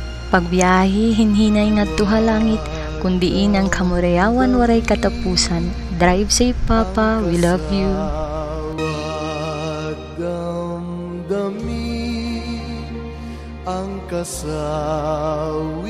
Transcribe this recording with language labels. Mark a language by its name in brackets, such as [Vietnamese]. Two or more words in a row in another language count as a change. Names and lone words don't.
[Waray] Pagbiyahi hinhinay ngadto ha langit, kundiin ang kamurayawan waray katapusan, [English] Drive safe, Papa. We love you. [Waray] Kasawat damdamin ang kasawa